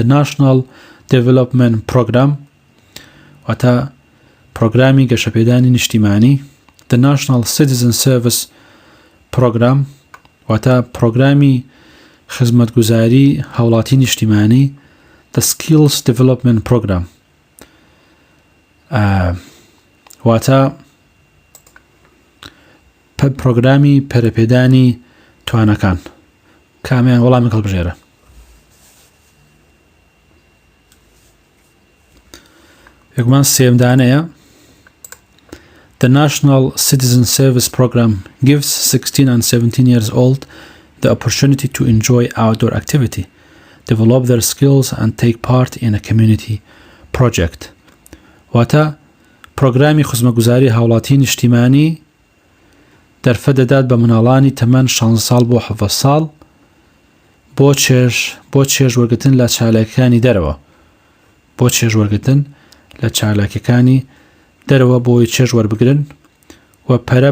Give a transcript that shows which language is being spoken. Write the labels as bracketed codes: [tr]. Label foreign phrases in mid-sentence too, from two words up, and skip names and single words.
[en] National Development Program [ckb] واتە پرۆگرامی گەشەپێدانی نیشتیمانی [en] the National Citizen Service Program [ckb] واتە پرۆگرامی خزمەتگوزاری هاوڵاتی نیشتیمانی [en] the Skills Development Program [ckb] واتە پرۆگرامی پەرەپێدانی توانەکان کامیان وەڵامی هەڵبژێرە یەکمان سێمدانەیە [en] The National Citizen Service Program gives 16 and 17 years old the opportunity to enjoy outdoor activity, develop their skills and take part in a community project. [ckb] واتە پرۆگرامی خزمەتگوزاری هاوڵاتی نیشتیمانی دەرفەت دەدات بە مناڵانی تەمەن 16 ساڵ بۆ 17 ساڵ بۆ چێژوەرگتن لە چالاکیەکانی دەرەوە بۆ چێژوەرگتن لە چالاکیەکانی دەرەوە بۆی چێژ وەربگرن و پەرە